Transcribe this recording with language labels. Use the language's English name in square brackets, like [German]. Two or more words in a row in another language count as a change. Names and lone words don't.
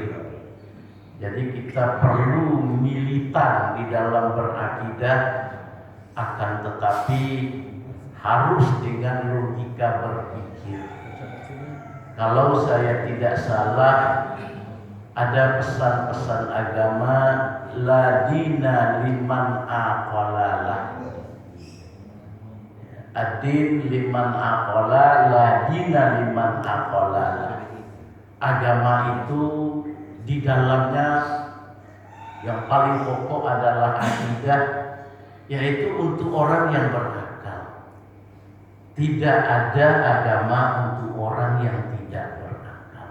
[Indonesian] Jadi kita perlu militan di dalam berakidah, akan tetapi harus dengan logika berpikir. Kalau saya tidak salah, ada pesan-pesan agama, [Arabic] لا دين لمن عقل له. الدين لمن عقل، لا دين لمن عقل له. [Indonesian] Agama itu di dalamnya yang paling pokok adalah akidah, yaitu untuk orang yang berakal. Tidak ada agama untuk orang yang tidak berakal.